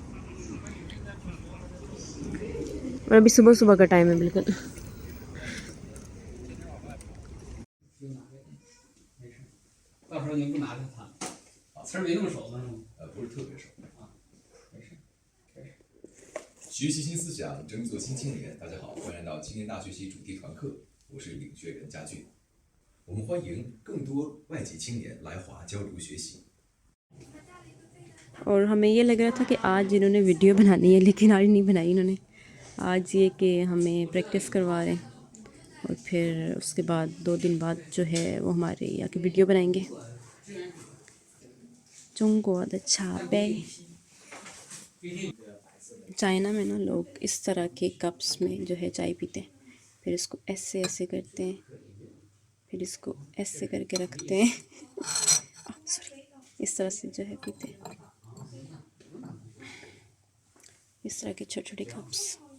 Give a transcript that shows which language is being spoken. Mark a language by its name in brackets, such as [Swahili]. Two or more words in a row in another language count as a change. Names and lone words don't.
[Urdu] اور ابھی صبح صبح کا ٹائم ہے بالکل. [Chinese] 学习新思想，争做新青年。大家好，欢迎来到青年大学习主题团课，我是领学任家俊。我们欢迎更多外籍青年来华交流学习。 [Urdu] اور ہمیں یہ لگ رہا تھا کہ آج انہوں نے ویڈیو بنانی ہے، لیکن آج نہیں بنائی انہوں نے. آج یہ کہ ہمیں پریکٹس کروا رہے ہیں، اور پھر اس کے بعد 2 دن بعد جو ہے وہ ہمارے یہاں کی ویڈیو بنائیں گے. چنگو اچھا پہ چائنا میں نا لوگ اس طرح کے کپس میں جو ہے چائے پیتے ہیں، پھر اس کو ایسے ایسے کرتے ہیں، پھر اس کو ایسے کر کے رکھتے ہیں سوری، اس طرح سے جو ہے پیتے ہیں، اس طرح کے چھوٹے چھوٹے کپس.